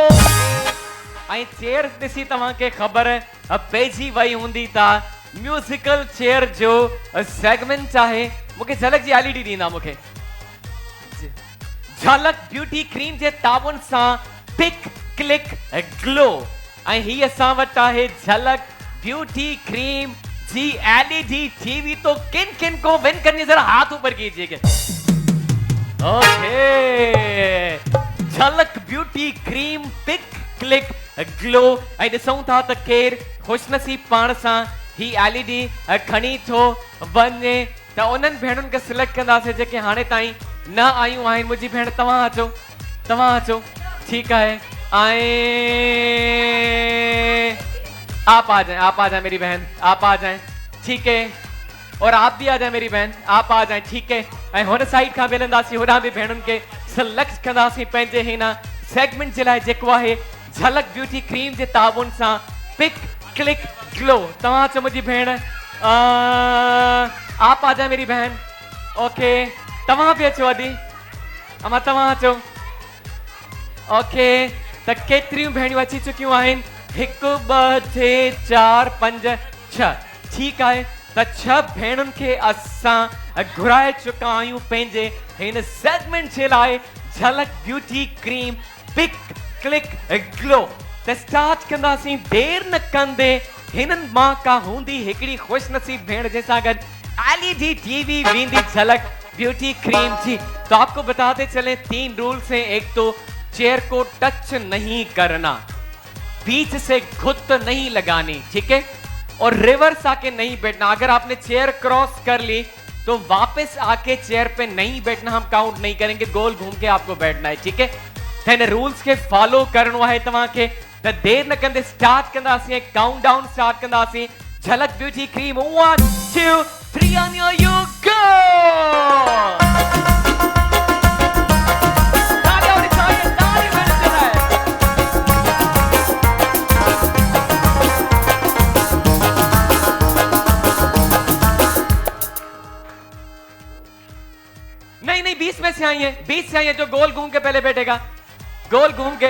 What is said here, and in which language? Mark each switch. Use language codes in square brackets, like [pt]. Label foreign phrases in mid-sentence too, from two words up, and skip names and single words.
[sd] ऐं चेयर ॾिसी तव्हांखे ख़बर पइजी वई हूंदी त [en] musical chair [sd] जो सेगमेंट आहे। मूंखे झलक जी एलईडी ॾींदा। मूंखे झलक ब्यूटी क्रीम जे ताबुन सां पिक क्लिक ग्लो। ऐं ही असां वटि आहे झलक ब्यूटी क्रीम जी [en] LED TV. [ur] تو کن کن کو ون کرنی، ذرا ہاتھ اوپر کیجیے گا۔ اوکے، جھلک بیوٹی کریم پک کلک گلو. [sd] ऐं ॾिसूं था त केर खुशनसीब पाण सां ही एलईडी खणी थो वञे। त उन्हनि भेणुनि खे सिलेक्ट कंदासीं जेके हाणे ताईं न आयूं आहिनि। मुंहिंजी भेण तव्हां अचो। तव्हां अचो। ठीकु आहे। [ur] آپ آ جائے میری بہن، آپ آ جائے. ٹھیک ہے، اور آپ بھی آ جائے میری بہن، آپ آ جائے. ٹھیک ہے, [sd] ऐं हुन साइड खां मिलंदासीं। होॾां बि भेणुनि खे सिलेक्ट कंदासीं पंहिंजे हिन सेगमेंट जे लाइ जेको आहे झलक ब्यूटी क्रीम जे ताबुन सां पिक क्लिक ग्लो। तव्हां अचो मुंहिंजी भेण। [ur] آپ آ جائے میری بہن۔ اوکے, [sd] तव्हां बि अचो अदी। अमा तव्हां अचो। ओके, त केतिरियूं भेणियूं अची चुकियूं आहिनि? 1 2 3 4 5 6। [ur] ٹھیک ہے, [sd] त 6 भेणुनि खे असां घुराए चुका आहियूं पंहिंजे हिन सेगमेंट जे लाइ झलक ब्यूटी क्रीम पिक क्लिक ग्लो। त स्टार्ट कंदासीं देर न कंदे। हिननि मां का हूंदी हिकिड़ी खुशनसीब भेण जंहिंसां गॾु [en] LED TV [sd] वेंदी झलक ब्यूटी क्रीम जी। [ur] تو آپ کو بتاتے چلے 3 رولز ہیں۔ ایک تو چیئر کو ٹچ نہیں کرنا، بیچ سے گھت نہیں لگانی. ٹھیک ہے، اور ریورس آکے نہیں بیٹھنا۔ اگر آپ نے چیئر کراس کر لی تو واپس آکے چیئر پہ نہیں بیٹھنا، ہم کاؤنٹ نہیں کریں گے، گول گھوم کے آپ کو بیٹھنا ہے، ٹھیک ہے. [sd] थे रूल्स के फॉलो करणो है तव्हांखे। त देर न कंदे स्टार्ट कंदासीं, काउंटडाउन स्टार्ट कंदासीं। [en] Jhalak Beauty Cream 1 2 3 on your you go. [ur] تالیاں ہونی چاہیے، تالی بجنی چاہیے. نہیں نہیں 20 میں سے آئی ہے، 20 سے آئی ہے جو گول گھوم کے پہلے بیٹھے گا، گول گھوم کے.